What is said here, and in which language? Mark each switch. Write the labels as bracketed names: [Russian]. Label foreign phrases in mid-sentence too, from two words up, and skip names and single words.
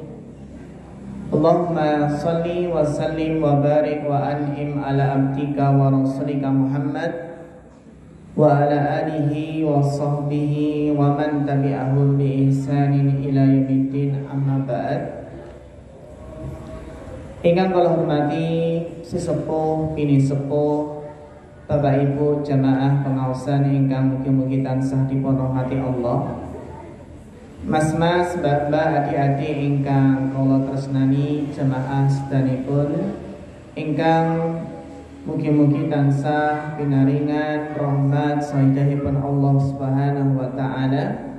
[Arabic] اللهم صل وسلم وبارك وأنعم على عبدك ورسولك محمد وعلى آله وصحبه ومن تبعهم بإحسان إلى يوم الدين، أما بعد. [Javanese] Ingkang kula hormati sesepuh bini sepuh, Bapak Ibu jamaah pengaosan ingkang mugi-mugi tansah dipun rahmati Allah. Mas-mas, mbak-mbak, adik-adik ingkang kula tresnani jamaah sedanipun ingkang mugi-mugi tansah pinaringan rahmat saidahipun Allah [Arabic] سبحانه وتعالى.